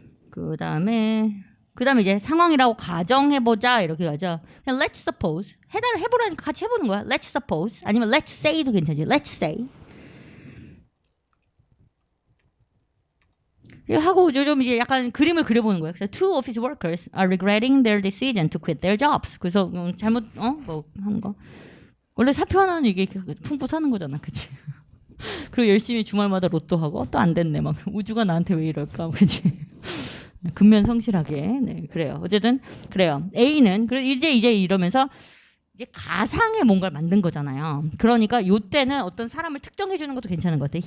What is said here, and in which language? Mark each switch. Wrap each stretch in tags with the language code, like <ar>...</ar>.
<ko>그 다음에 이제 상황이라고 가정해보자 이렇게 가죠. 그냥</ko> <en>let's suppose</en> <ko>해보라니까 같이 해보는 거야.</ko> <en>let's suppose 아니면 let's say도 괜찮지. let's say</en> <ko>하고 좀 이제 약간 그림을 그려보는 거예요.</ko> <en>그래서 two office workers are regretting their decision to quit their jobs.</en> <ko>그래서 잘못 뭐 하는 거. 원래 사표 하나는 이게 품고 사는 거잖아, 그치? 그리고 열심히 주말마다 로또 하고 또 안 됐네, 막 우주가 나한테 왜 이럴까, 그치? 근면 성실하게, 네, 그래요. 어쨌든 그래요. A는 그래 이제 이러면서. 이게 가상의 뭔가를 만든 거잖아요. 그러니까 요때는 어떤 사람을 특정해 주는 것도 괜찮은 것 같아요.</ko>